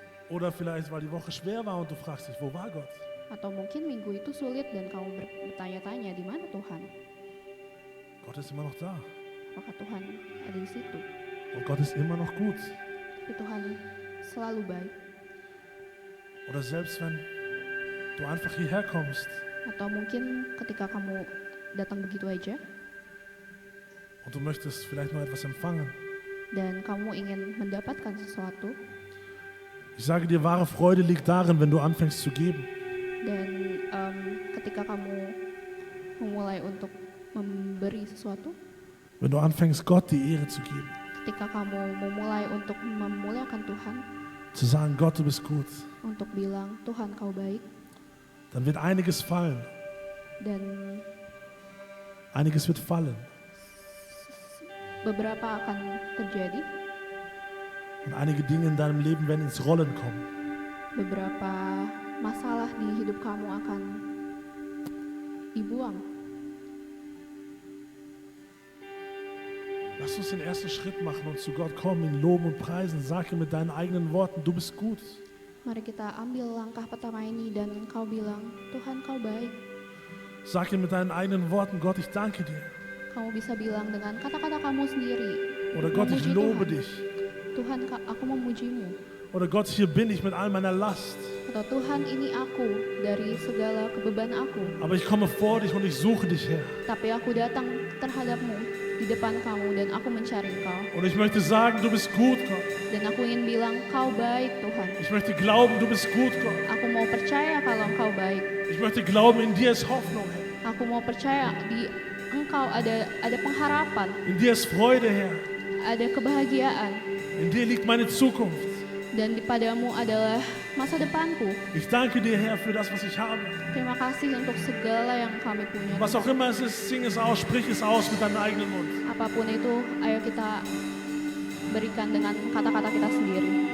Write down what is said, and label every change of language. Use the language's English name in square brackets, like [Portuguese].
[German] Oder vielleicht weil die Woche schwer war und du fragst dich, wo war Gott? [Indonesian] Atau mungkin minggu itu sulit dan kamu bertanya-tanya, di mana Tuhan? [German] Gott ist immer noch da. [Indonesian] Apakah Tuhan ada di situ? [German] Und Gott ist immer noch gut. [Indonesian] Tapi Tuhan selalu baik. [German] Oder selbst wenn du einfach hierher kommst [Indonesian] Atau mungkin ketika kamu datang begitu aja [German] und du möchtest vielleicht noch etwas empfangen. [Indonesian] dan kamu ingin mendapatkan sesuatu, [German] Ich sage dir, wahre Freude liegt darin, wenn du anfängst zu geben. [Indonesian] dan ketika kamu memulai untuk memberi sesuatu, [German] Wenn du anfängst, Gott die Ehre zu geben. [Indonesian] ketika kamu memulai untuk memuliakan Tuhan, [German] Zu sagen, Gott, du bist gut. [Indonesian] untuk bilang Tuhan kau baik, [German] Dann wird einiges fallen. [Indonesian] dan [German] Einiges wird fallen. [Indonesian] beberapa akan terjadi, [German] Und einige Dinge in deinem Leben werden ins Rollen kommen. [Indonesian] beberapa masalah di hidup kamu akan dibuang. [German] Lass uns den ersten Schritt machen und zu Gott kommen, ihn loben und preisen. Sag ihm mit deinen eigenen Worten, du bist gut. [Indonesian] Mari kita ambil langkah pertama ini dan kau bilang, Tuhan kau baik. [German] Sag ihm mit deinen eigenen Worten, Gott, ich danke dir. [Indonesian] Kamu bisa bilang dengan kata-kata kamu sendiri, [German] Oder Gott, ich [Indonesian] memuji [German] lobe [Indonesian] Tuhan. [German] dich. [Indonesian] Tuhan, aku memujimu. [German] Oder Gott, hier bin ich mit all meiner Last. [Indonesian] Atau Tuhan, ini aku dari segala kebeban aku. [German] Aber ich komme vor dich und ich suche dich, Herr. [Indonesian] Tapi aku datang terhadapmu di depan kamu dan aku mencari Engkau. [German] Und ich möchte sagen, du bist gut, Gott. [Indonesian] Dan aku ingin bilang, kau baik Tuhan. [German] Ich möchte glauben, du bist gut, Gott. [Indonesian] Aku mau percaya kalau Engkau baik. [German] Ich möchte glauben, in dir ist Hoffnung, Herr. [Indonesian] Aku mau percaya di Engkau ada pengharapan, [German] In dir ist Freude, Herr. [Indonesian] ada kebahagiaan. [German] In dir liegt meine Zukunft. [Indonesian] Dan di padamu adalah masa depanku. [German] Ich danke dir, Herr, für das, was ich habe. [Indonesian] Terima kasih untuk segala yang kami punya. [German] Was auch immer es ist, sing es aus, sprich es aus mit deinem eigenen Mund. [Indonesian] Apapun itu, ayo kita berikan dengan kata-kata kita sendiri.